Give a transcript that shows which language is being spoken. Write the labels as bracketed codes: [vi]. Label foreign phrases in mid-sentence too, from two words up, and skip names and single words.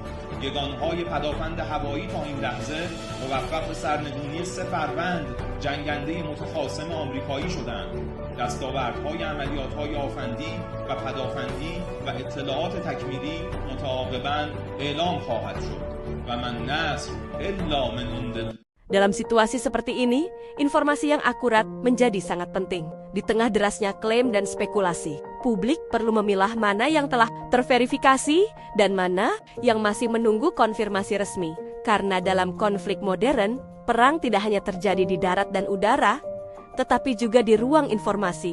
[fa] یگانهای پدافند هوایی تا این لحظه موفق به سرنگونی 3 فروند جنگنده متخاصم آمریکایی شدند. دستاوردهای عملیات‌های آفندی و پدافندی و اطلاعات تکمیلی متعاقباً اعلام خواهد شد و [ar] من نصر الا من عند. [id] Dalam situasi seperti ini, informasi yang akurat menjadi sangat penting. Di tengah derasnya klaim dan spekulasi, publik perlu memilah mana yang telah terverifikasi dan mana yang masih menunggu konfirmasi resmi. Karena dalam konflik modern, perang tidak hanya terjadi di darat dan udara, tetapi juga di ruang informasi.